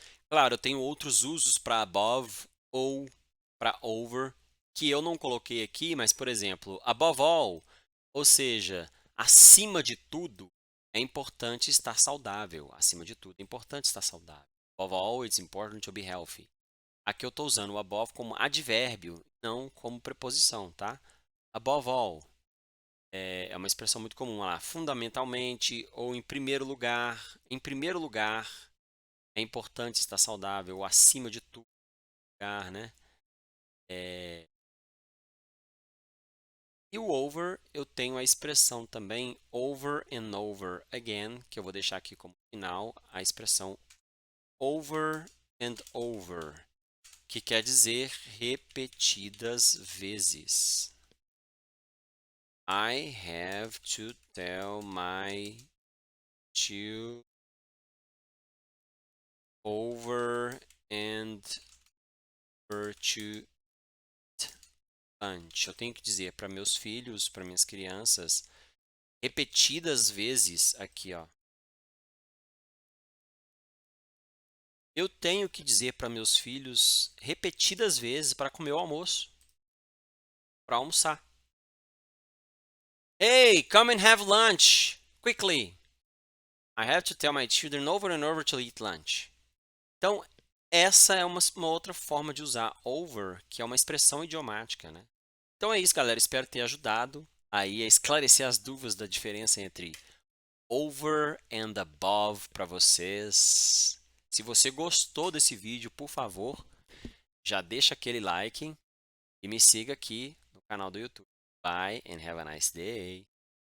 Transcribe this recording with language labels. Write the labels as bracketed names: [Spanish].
[Portuguese] Claro, eu tenho outros usos para above ou para over, que eu não coloquei aqui, mas, por exemplo, above all, ou seja, acima de tudo, é importante estar saudável. Acima de tudo, é importante estar saudável. [English] Above all, it's important to be healthy. [Portuguese] Aqui eu estou usando o above como advérbio, não como preposição, tá? Above all é uma expressão muito comum lá. Fundamentalmente ou em primeiro lugar. Em primeiro lugar, é importante estar saudável, ou acima de tudo, lugar, né? E o over, eu tenho a expressão também over and over again, que eu vou deixar aqui como final, a expressão over and over, que quer dizer repetidas vezes. [English] I have to tell my children over and over to lunch. [Portuguese] Eu tenho que dizer para meus filhos, para minhas crianças, repetidas vezes aqui, ó. Eu tenho que dizer para meus filhos repetidas vezes para comer o almoço, para almoçar. [English] Hey, come and have lunch quickly. I have to tell my children over and over to eat lunch. [Portuguese] Então, essa é uma outra forma de usar over, que é uma expressão idiomática, né? Então é isso, galera. Espero ter ajudado aí a esclarecer as dúvidas da diferença entre over and above para vocês. Se você gostou desse vídeo, por favor, já deixa aquele like e me siga aqui no canal do YouTube. [English] Bye and have a nice day.